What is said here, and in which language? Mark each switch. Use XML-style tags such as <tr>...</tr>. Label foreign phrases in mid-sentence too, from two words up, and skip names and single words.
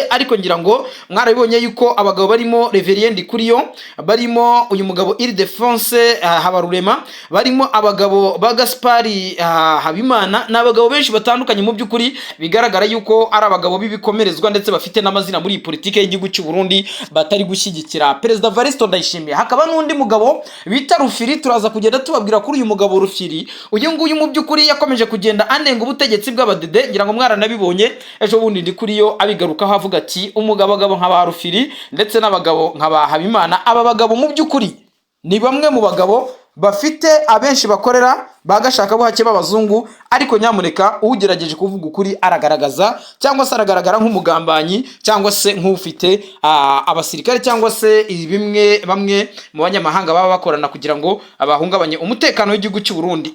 <rw>Ariko ngira ngo mwarabibonye yuko abagabo barimo Reverien Ndikuriyo, barimo uyu mugabo Ildefonse Habarurema, barimo abagabo ba Gaspari Habimana, n'abagabo benshi batandukanye mu by'ukuri bigaragara yuko ari abagabo b'ibikomerezwa ndetse bafite n'amazina muri politike y'igihugu cy'u Burundi batari gushyigikira Perezida Evaristo Ndayishimiye. Hakaba n'undi mugabo bita Rufiri, turaza kugenda tubabwira kuri uyu mugabo Rufiri. Uyu nguyu mu by'ukuri yakomeje kugenda anenga ubutegetsi bw'abadede, ngira ngo mwaranabibonye ejo bundi Ndikuriyo abigarukaho avuga ati umugabo nk'aba Rufiri ndetse n'abagabo nk'aba Habimana, aba bagabo mu by'ukuri ni bamwe mu bagabo bafite abenshi bakorera bagashaka buhake b'abazungu, ariko nyamuneka ugerageje kuvuga ukuri aragaragaza cyangwa se aragaragara nk'umugambanyi cyangwa se nk'ufite abasirikare cyangwa se bamwe mu banyamahanga baba bakorana kugira ngo abahungabanye umutekano w'igihugu cy'u Burundi.</rw>